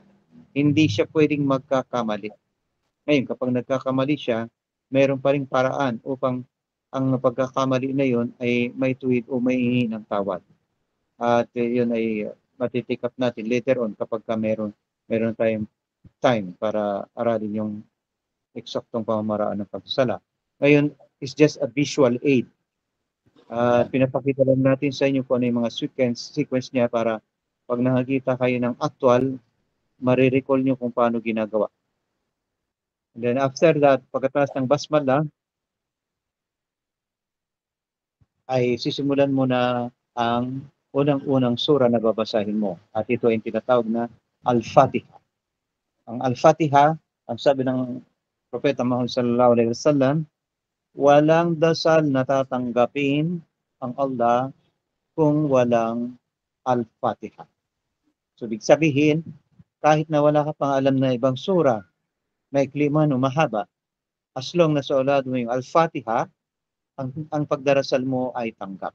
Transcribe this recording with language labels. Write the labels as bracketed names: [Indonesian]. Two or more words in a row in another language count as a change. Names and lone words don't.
[Filipino] Hindi siya pwedeng magkakamali. Ngayon, kapag nagkakamali siya, mayroon pa ring paraan upang ang pagkakamali na yon ay may tuwid o may hihingi ng tawad. At yun ay matitik up natin [English] later on [Filipino] kapag meron tayong time para aralin yung eksaktong pamamaraan ng pagsasala. Ngayon, [English] is just a visual aid. [Filipino] Pinapakita lang natin sa inyo kung ano yung mga sequence niya para pag nakakita kayo ng actual, marirecall nyo kung paano ginagawa. [English] And then after that, [Filipino] pagkatapos ng basmala, ay sisimulan mo na ang unang-unang sura na babasahin mo. At ito ay tinatawag na Al-Fatiha. Ang Al-Fatiha, ang sabi ng Propeta Muhammad [Arabic] صلى الله عليه وسلم, [Filipino] walang dasal na tatanggapin ang Allah kung walang Al-Fatiha. So, ibig sabihin, kahit na wala ka pang alam na ibang sura, maikli man o mahaba, [English] as long [Filipino] na sa ulad mo yung Al-Fatiha, ang pagdarasal mo ay tanggap.